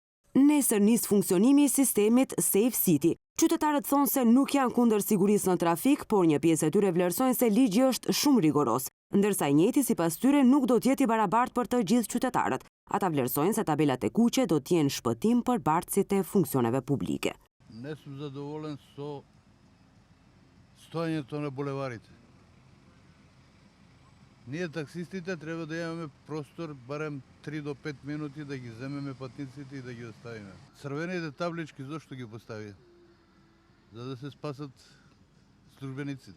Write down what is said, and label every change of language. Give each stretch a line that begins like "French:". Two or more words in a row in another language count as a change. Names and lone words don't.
Albanian: Nesër nis funksionimi i sistemit Safe City. Qytetarët thonë se nuk janë kundër sigurisë në trafik, por një pjesë e tyre vlerësojnë se ligji është shumë rigoros, ndërsa i njëjti sipas tyre nuk do të jetë i barabartë për të gjithë qytetarët. Ata vlerësojnë se tabelat e kuqe do të jenë shpëtim për bartësit e funksioneve publike.
Macedonian: Не сум задоволен со стоењето на булеварите. Ние таксистите треба да имаме простор барем 3 до 5 минути да ги земеме патниците и да ги оставиме. Црвените таблички зошто ги поставија? За да се спасат службениците.